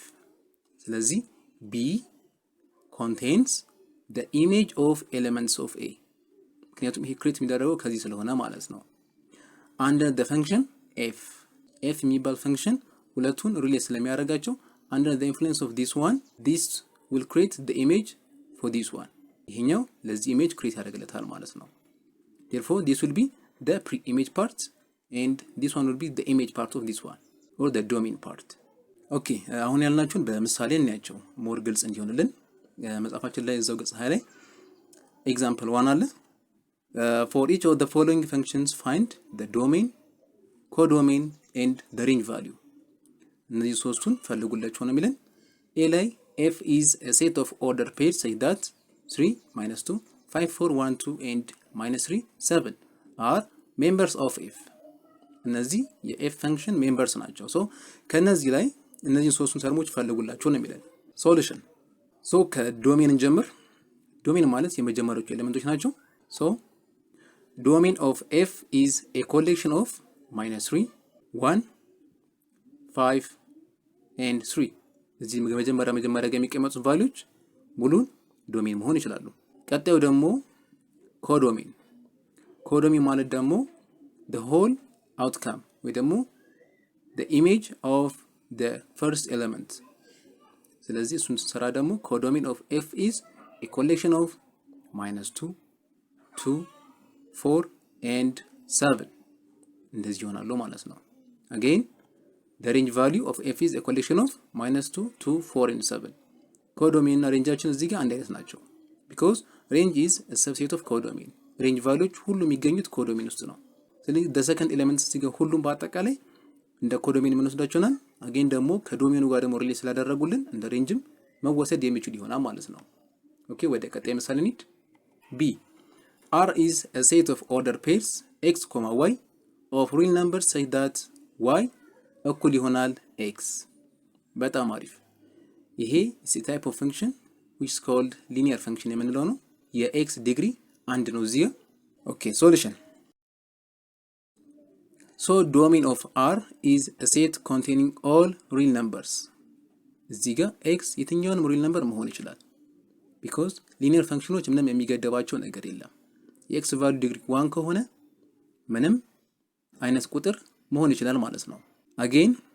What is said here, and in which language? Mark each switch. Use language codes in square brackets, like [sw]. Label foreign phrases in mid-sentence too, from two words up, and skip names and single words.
[en] ስለዚህ b contains the image of elements of a. [am] ምክንያቱም ይሄ ክሬት የሚደረገው ከዚህ ስለሆነ ማለት ነው። [en] under the function f. [am] f የሚባል ፈንክሽን ሁለቱን ሪሌት ስለሚያደርጋቸው [en] under the influence of this one, this will create the image for this one. [am] ይሄኛው ለዚህ ኢሜጅ ክሬት ያደርግለታል ማለት ነው። [en] therefore this will be the pre-image part and this one will be the image part of this one or the domain part. [am] ኦኬ አሁን ያልናችሁን በምሳሌ እናያቸው ሞር ግልጽ እንዲሆንልን። መጽሐፋችን ላይ እዛው ገጽ 20 ላይ ኤግዛምፕል 1 አለ። [en] for each of the following functions find the domain, codomain and the range value. [am] እነዚህ ሶስቱን ፈልጉላችሁ ነው የሚለን። [en] a ላይ f is a set of order pairs such that 3 minus 2 5 4 1 2 and minus 3 7 are members of f. [am] እነዚህ የf ፈንክሽን ሜምበርስ ናቸው። ሶ ከነዚህ ላይ እነዚህን ሶስቱን ተርሞች ፈልጉላችሁ ነው የሚለን። ሶሉሽን ሶ ከዶሜን እንጀምር። ዶሜን ማለት የመጀመሪያዎቹ ኤሌመንቶች ናቸው። ሶ [en] domain of f is a collection of -3 1 5 and 3. [am] እዚህ መጀመሪያ ጋር የሚቀመጡት ቫልዩዎች ሙሉን ዶሜን መሆን ይችላሉ። ቀጣዩ ደግሞ ኮዶሜን። ኮዶሜን ማለት ደግሞ [en] the whole outcome [am] ወይ ደግሞ [en] the image of the first element። [am] ስለዚህ እሱን ስንሰራ ደግሞ [en] codomain of f is a collection of -2 2 4 and 7 [am] እንደዚህ ይሆናሉ ማለት ነው። [en] again the range value of f is a collection of -2 2 4 and 7 [am] ኮዶሜን እና ሬንጃችን እዚህ ጋር አንድ አይነት ናቸው [en] because range is a subset of codomain [am] ሬንጅ ቫልዩዎች ሁሉ የሚገኙት ኮዶሜን ውስጥ ነው። ስለዚህ [en] the second element [am] እዚህ ጋር ሁሉም በአጠቃላይ እንደ ኮዶሜን የምንወስዳቸውናል again ደግሞ ከዶሜኑ ጋር ደግሞ ሪሌት ስላደረጉልን እንደ ሬንጅም መወሰድ የሚችል ይሆናል ማለት ነው። ኦኬ ወደ ቀጣይ ምሳሌ እንሂድ። [en] b R is a set of ordered pairs x, y of real numbers such that y [am] እኩል ይሆናል x። በጣም አሪፍ። ይሄ [en] is a type of function which is called linear function [am] የምንለው ነው። የx ዲግሪ አንድ ነው እዚህ። ኦኬ ሶሉሽን [en] so domain of R is a set containing all real numbers [am] እዚህ ጋር x የትኛውንም ሪል ነምበር መሆን ይችላል [en] because linear functionዎች [am] ምንም የሚገደባቸው ነገር የለም። የx value ዲግሪ 1 ከሆነ ምንም አይነት ቁጥር መሆን ይችላል ማለት ነው። again